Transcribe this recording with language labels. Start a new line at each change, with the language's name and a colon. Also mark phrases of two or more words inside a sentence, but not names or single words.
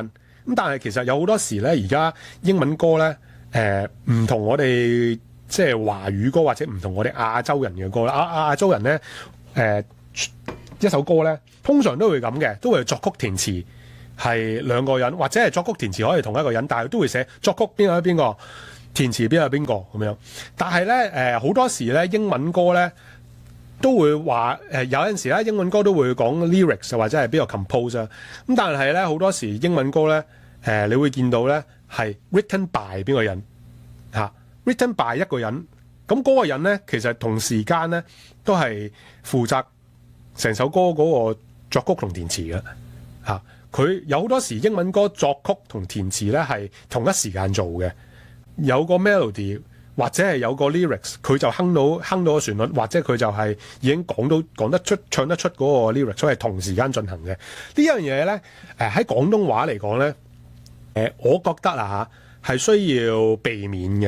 Cantonese: 咁但係其實有好多時咧，而家英文歌咧唔同我哋即係華語歌或者唔同我哋亞洲人嘅歌啦。亞洲人咧一首歌咧，通常都會咁嘅，都會作曲填詞係2個人，或者係作曲填詞可以同一個人，但係都會寫作曲邊個邊個，填詞邊個邊個咁樣。但係咧好多時咧英文歌咧都會話有陣時咧英文歌都會講 lyrics 或者係邊個 compose 啊。咁但係咧好多時英文歌咧你會見到咧係
English: written by
Cantonese: 邊個人嚇 ，
English: written by
Cantonese: 一個人。咁嗰個人咧其實同時間咧都係負責成首歌嗰個作曲同填詞嘅嚇，佢有好多時英文歌作曲同填詞咧係同一時間做嘅，有個 melody 或者係有個 lyrics， 佢就哼到個旋律，或者佢就係已經講得出唱得出嗰個 lyrics， 所以係同時間進行嘅。呢樣嘢咧喺廣東話嚟講咧我覺得係需要避免嘅。